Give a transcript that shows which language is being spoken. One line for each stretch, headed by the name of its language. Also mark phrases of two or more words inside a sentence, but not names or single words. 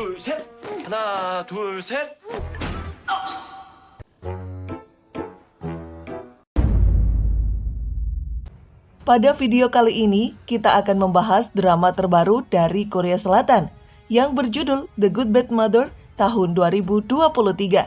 Korean: 둘, 셋. 하나, 둘, 셋.
Indonesian: Pada video kali ini, kita akan membahas drama terbaru dari Korea Selatan yang berjudul The Good Bad Mother tahun 2023.